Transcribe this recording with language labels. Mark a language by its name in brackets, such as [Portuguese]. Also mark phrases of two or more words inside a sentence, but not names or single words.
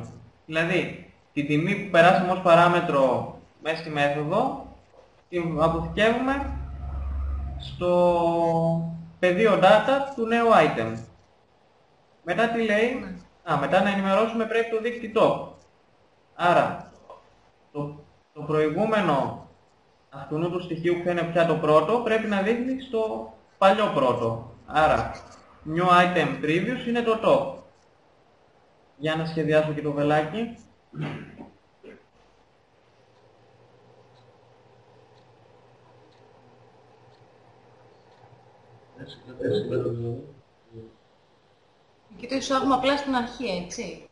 [Greek] Δηλαδή, την τιμή που περάσαμε ως παράμετρο μέσα στη μέθοδο, την αποθηκεύουμε στο πεδίο data του νέου item. Μετά τι λέει, μετά να ενημερώσουμε πρέπει το δείκτη top. Άρα, το προηγούμενο αυτού του στοιχείου που είναι πια το πρώτο, πρέπει να δείχνει στο παλιό πρώτο. Άρα, [English] new item previous [Greek] είναι το [English] top. [Greek] Για να σχεδιάσω και το βελάκι. Και το εισάγουμε απλά στην αρχή, έτσι.